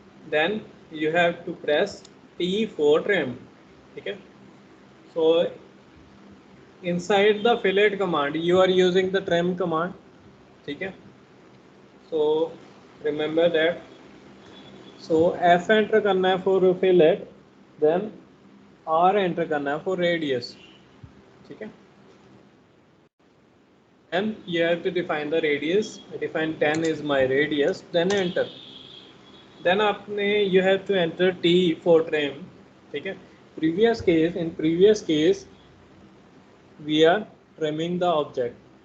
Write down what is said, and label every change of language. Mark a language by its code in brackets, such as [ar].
[en] Then you have to press T for trim. ठीक है, so inside the fillet command you are using the trim command. ठीक है, so remember that. [hi] So F enter करना है for fillet, then R enter करना है for radius. [en] ठीक है, and you have to define the radius. I define 10 is my radius, then enter. Then आपने you have to enter T for trim. ठीक है, in previous case we are trimming the object.